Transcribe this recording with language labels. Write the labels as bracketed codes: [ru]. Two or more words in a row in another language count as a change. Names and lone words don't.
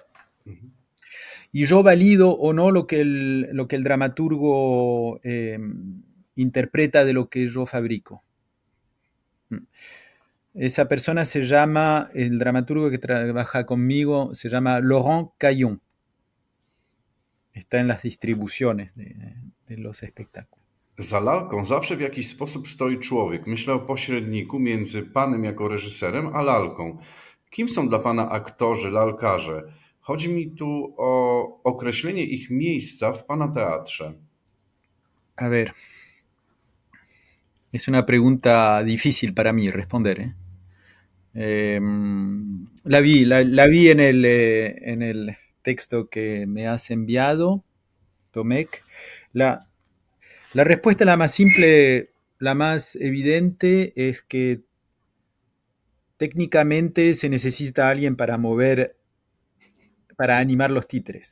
[es] Y yo valido o no lo que el dramaturgo interpreta de lo que yo fabrico. Esa persona se llama, el dramaturgo que trabaja conmigo, se llama Laurent Caillon. Está en las distribuciones de los espectáculos. [pl] Za lalką zawsze w jakiś sposób stoi człowiek. Myślę o pośredniku między panem jako reżyserem, a lalką. Kim są dla pana aktorzy, lalkarze? Chodzi mi tu o określenie ich miejsca w pana teatrze. [es] A ver, es una pregunta difícil para mí responder, ¿eh? La vi en el texto que me has enviado, Tomek. La, la respuesta la más simple, la más evidente es que técnicamente se necesita alguien para mover, para animar los títeres.